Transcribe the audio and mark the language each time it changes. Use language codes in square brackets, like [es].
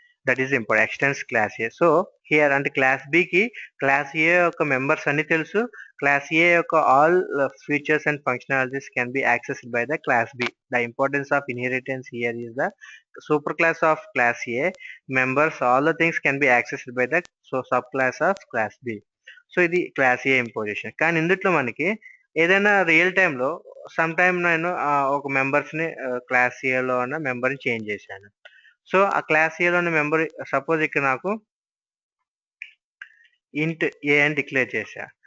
[en] That is important, extends class A. So here [te] అంటే class B కి class ఏ యొక్క members అన్ని తెలుసు, [en] Class A యొక్క all features and functionalities can be accessed by the class B. The importance of inheritance here is the super class of class A members, all the things can be accessed by the subclass of class B. [te] So ఇది class ఏ imposition. కానీ ఇందులో మనకి ఏదైనా real time లో some time నేను ఒక members ని class ఏ లో ఉన్న మెంబర్ ని చేంజ్ చేశాను. సో ఆ క్లాస్ ఏ లో ఉన్న మెంబర్ సపోజ్ ఇక్కడ నాకు ఇంట్ ఏ అని డిక్లేర్ చేశా.